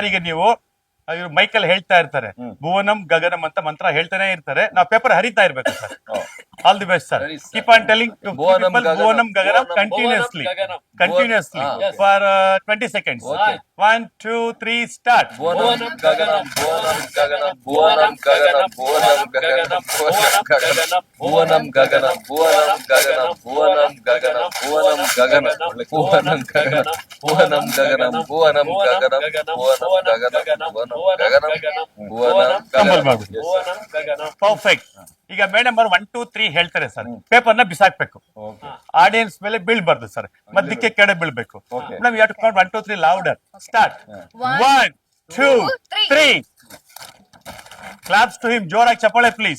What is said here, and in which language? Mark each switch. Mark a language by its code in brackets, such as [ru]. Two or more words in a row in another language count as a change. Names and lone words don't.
[kn] ಈಗ ನೀವು ಇವ್ರು ಮೈಕಲ್ ಹೇಳ್ತಾ ಇರ್ತಾರೆ ಭುವನಂ ಗಗನಂ ಅಂತ ಮಂತ್ರ ಹೇಳ್ತಾನೆ ಇರ್ತಾರೆ. ನಾವು ಪೇಪರ್ ಹರಿತಾ ಇರ್ಬೇಕು ಸರ್. [en] All the best sir. Keep on telling [kn] ಭುವನಂ ಗಗನಂ [en] continuously for 20 seconds. [kn] 1 2 3 ಸ್ಟಾರ್ಟ್. ಭುವನಂ ಗಗನಂ ಭುವನಂ ಗಗನಂ ಭುವನಂ ಗಗನಂ ಭುವನಂ ಗಗನಂ ಭುವನಂ ಗಗನಂ ಭುವನಂ ಗಗನಂ ಭುವನಂ ಗಗನಂ ಭುವನಂ ಗಗನಂ ಭುವನಂ ಗಗನಂ ಭುವನಂ ಗಗನಂ ಭುವನಂ ಗಗನಂ ಭುವನಂ ಗಗನಂ. ಪರ್ಫೆಕ್ಟ್. ಈಗ ಮೇಡಮ್ ಅವರು 1 2 3 ಹೇಳ್ತಾರೆ ಸರ್. ಪೇಪರ್ ನ ಬಿಸಾಕ್ಬೇಕು. ಆಡಿಯನ್ಸ್ ಮೇಲೆ ಬೀಳ್ಬಾರ್ದು ಸರ್. ಮಧ್ಯಕ್ಕೆ ಕೆಡೆ ಬೀಳ್ಬೇಕು. [en] Madam you have to count 1 2 3 louder. Start. 1 2 3. claps to him. [kn] ಜೋರಾಗಿ ಚಪ್ಪಾಳೆ [en] please.